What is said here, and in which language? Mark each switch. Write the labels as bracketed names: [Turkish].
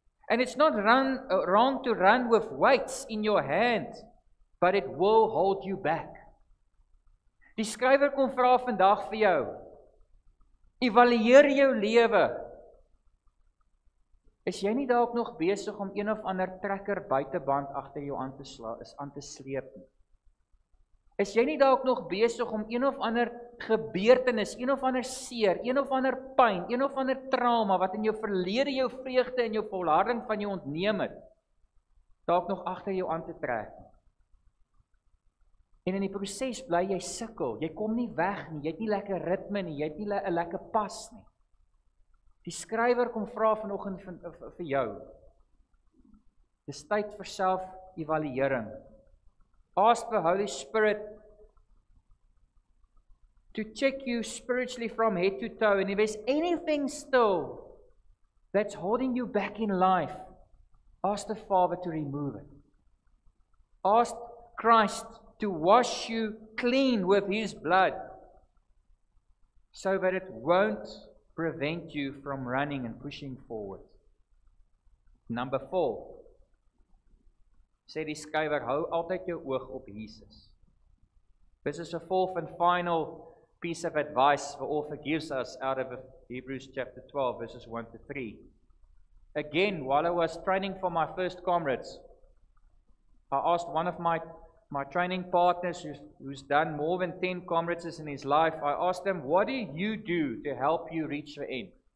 [English] And it's not wrong to run with weights in your hand, but it will hold you back. [Afrikaans] Die skrywer kom vra vandag vir jou, evalueer jou lewe. Is jy nie dalk nog besig om een of ander trekker buiteband agter jou aan te sleep nie? Is jy nie dalk nog besig om een of ander gebeurtenis, een of ander seer, een of ander pyn, een of ander trauma wat in jou verlede jou vreugde en jou volharding van jou ontneem het, dalk nog agter jou aan te trek nie? En in die proses bly jy sukkel, jy kom nie weg nie, jy het nie lekker ritme nie, jy het nie 'n lekker pas nie. Die skrywer kom vra vanoggend vir jou. Dis tyd vir self-evaluering. [English] Ask the Holy Spirit to check you spiritually from head to toe. And if there's anything still that's holding you back in life, ask the Father to remove it. Ask Christ to wash you clean with His blood, so that it won't prevent you from running and pushing forward. Number 4. [Afrikaans] Sê die skrywer, hou altyd jou oog op Jesus. [English] This is a fourth and final piece of advice the author gives us out of Hebrews chapter 12, verses 1 to 3. Again, while I was training for my first comrades, I asked one of my training partners who's done more than 10 comrades in his life, I asked him, what do you do to help you reach the end?